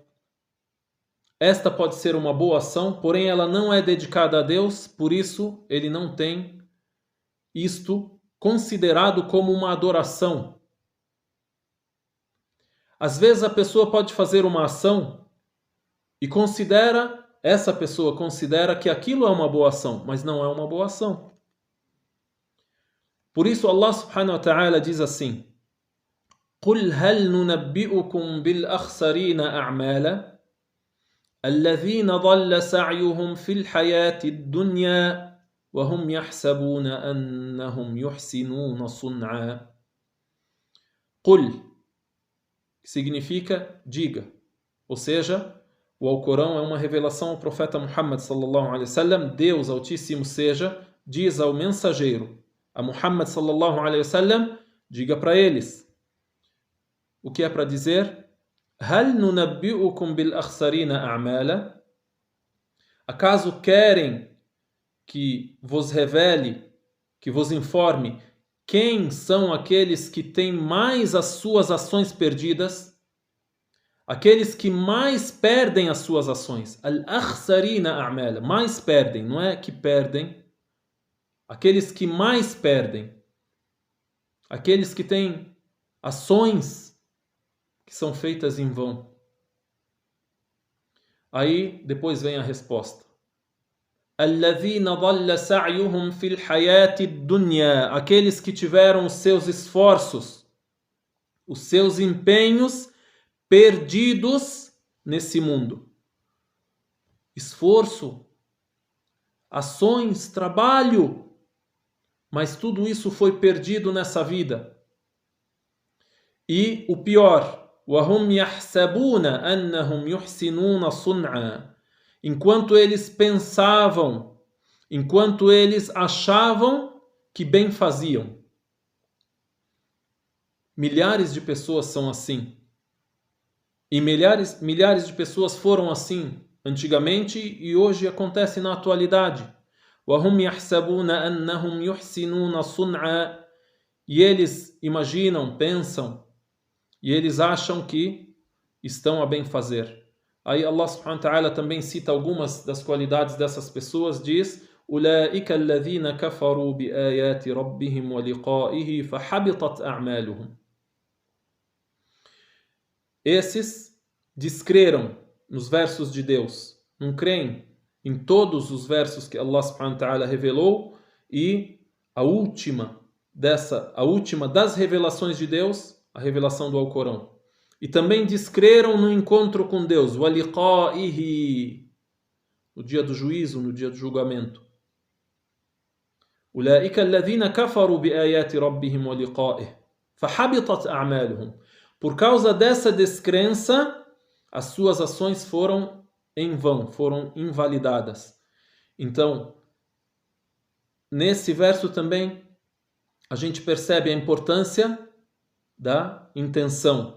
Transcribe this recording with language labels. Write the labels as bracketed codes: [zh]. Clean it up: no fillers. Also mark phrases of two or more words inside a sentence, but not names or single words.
[pt] Esta pode ser uma boa ação, porém ela não é dedicada a Deus, por isso ele não tem isto considerado como uma adoração. Às vezes a pessoa pode fazer uma ação e essa pessoa considera que aquilo é uma boa ação, mas não é uma boa ação. Por isso Allah [ar] سبحانه وتعالى [pt] diz assim: [ar] قُلْ هَلْ نُنَبِّئُكُمْ بِالْأَخْسَرِينَ أَعْمَالًا الَّذِينَ ضَلَّ سَعْيُهُمْ فِي الْحَيَاةِ الدُّنْيَا وَهُمْ يَحْسَبُونَ أَنَّهُمْ يُحْسِنُونَ صُنْعًا. قُلْ, [pt] que significa diga. Ou seja, o Alcorão é uma revelação ao profeta Muhammad [ar] صلى الله عليه وسلم. [pt] Deus Altíssimo seja, diz ao mensageiro, a Muhammad [ar] صلى الله عليه وسلم, [pt] diga para eles. O que é para dizer? [ar] هل ننبئكم بالأخسرين أعمالا? [pt] Acaso querem que vos revele, que vos informe quem são aqueles que têm mais as suas ações perdidas? Aqueles que mais perdem as suas ações. [ar] الأخسرين أعمالا, [pt] mais perdem, não é que perdem. Aqueles que mais perdem. Aqueles que têm ações que são feitas em vão. Aí depois vem a resposta. [ar] الذين ضل سعيهم في الحياة الدنيا. [pt] Aqueles que tiveram os seus esforços, os seus empenhos perdidos nesse mundo. Esforço, ações, trabalho, mas tudo isso foi perdido nessa vida. E o pior, [ar] وَهُمْ يَحْسَبُونَ أَنَّهُمْ يُحْسِنُونَ صُنْعًا. [pt] Enquanto eles pensavam, enquanto eles achavam que bem faziam. Milhares de pessoas são assim. E milhares de pessoas foram assim antigamente e hoje acontece na atualidade. [ar] وَهُمْ يَحْسَبُونَ أَنَّهُمْ يُحْسِنُونَ صُنْعًا. [pt] E eles imaginam, pensam, e eles acham que estão a bem fazer. Aí Allah [ar] سبحانه وتعالى [pt] também cita algumas das qualidades dessas pessoas, diz: [ar] أُولَٰئِكَ الَّذِينَ كَفَرُوا بِآيَاتِ رَبِّهِمْ وَلِقَائِهِ فَحَبِطَتْ أَعْمَالُهُمْ. [pt] Esses descreram nos versos de Deus, não creem em todos os versos que Allah [ar] سبحانه وتعالى [pt] revelou, e a última das revelações de Deus, a revelação do Alcorão. E também descreram no encontro com Deus, وَلِقَائِهِ, no dia do juízo, no dia do julgamento. [ar] أُولَٰئِكَ الَّذِينَ كَفَرُوا بِآيَاتِ رَبِّهِمْ وَلِقَائِهِ فَحَبِطَتْ أَعْمَالُهُمْ. [pt] Por causa dessa descrença, as suas ações foram em vão, foram invalidadas. Então, nesse verso também, a gente percebe a importância da intenção.